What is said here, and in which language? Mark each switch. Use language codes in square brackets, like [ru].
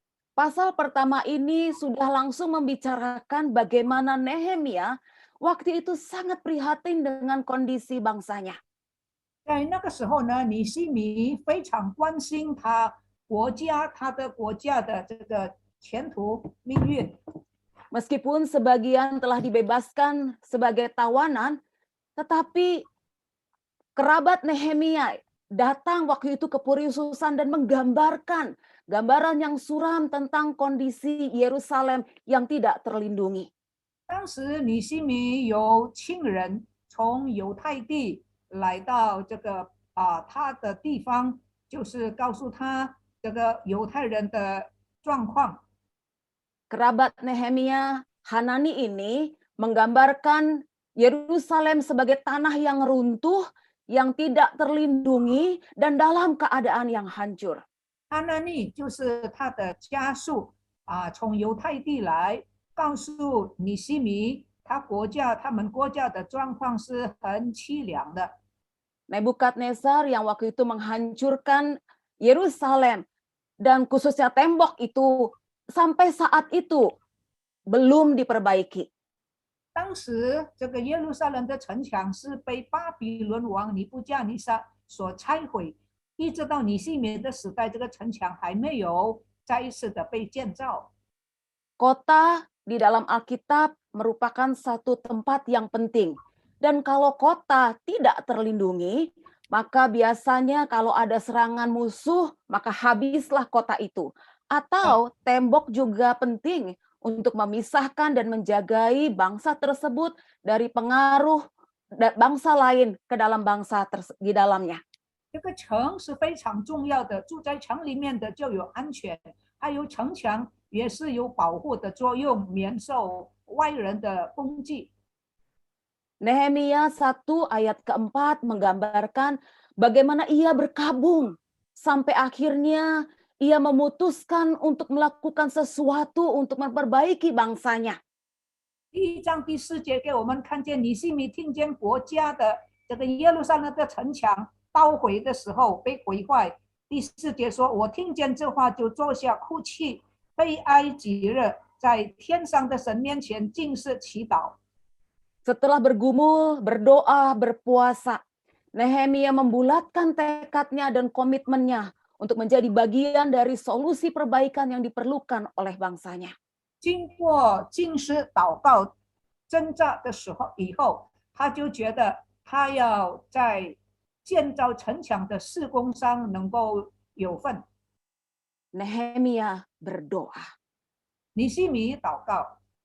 [id] Pasal pertama ini sudah langsung membicarakan bagaimana Nehemia waktu itu sangat prihatin dengan kondisi bangsanya. [zh] 在那个时候呢，尼希米非常关心他的国家的这个前途命运。 [id] Meskipun sebagian telah dibebaskan sebagai tawanan, tetapi kerabat Nehemia datang waktu itu ke Puri-Susan dan menggambarkan gambaran yang suram tentang kondisi Yerusalem yang tidak terlindungi. [zh] 当时尼希米有亲人从犹太地来到他的地方，就是告诉他这个犹太人的状况。 [id] Kerabat Nehemia, Hanani ini menggambarkan Yerusalem sebagai tanah yang runtuh, yang tidak terlindungi, dan dalam keadaan yang hancur. [zh] 哈拿尼就是他的家属从犹太地来，告诉尼希米，他们国家的状况是很凄凉的。 [id] Nebukadnezar yang waktu itu menghancurkan Yerusalem dan khususnya tembok itu sampai saat itu belum diperbaiki. [zh] 当时这个耶路撒冷的城墙是被巴比伦王尼布甲尼撒所拆毁，一直到尼希米的时代，这个城墙还没有再一次的被建造。 [id] Kota di dalam Alkitab merupakan satu tempat yang penting. Dan kalau kota tidak terlindungi, maka biasanya kalau ada serangan musuh, maka habislah kota itu. Atau tembok juga penting untuk memisahkan dan menjagai bangsa tersebut dari pengaruh bangsa lain ke dalam bangsa di dalamnya. [zh] 这个城是非常重要的，住在城里面的就有安全，还有城墙也是有保护的作用，免受外人的攻击。 [id] Nehemia 1 ayat keempat menggambarkan bagaimana ia berkabung sampai akhirnya ia memutuskan untuk melakukan sesuatu untuk memperbaiki bangsanya. [zh] 第1章第4节给我们看见尼希米听见国家的这个耶路撒冷的城墙捣毁的时候被毁坏。第4节说：“我听见这话就坐下哭泣，悲哀极热，在天上的神面前尽是祈祷。” [id] Setelah bergumul, berdoa, berpuasa, Nehemia membulatkan tekadnya dan komitmennya untuk menjadi bagian dari solusi perbaikan yang diperlukan oleh bangsanya. [zh] 经过禁食祷告挣扎的时候以后，他就觉得他要在建造城墙的事工上能够有份。 [id] Nehemia berdoa. [zh] 尼希米祷告，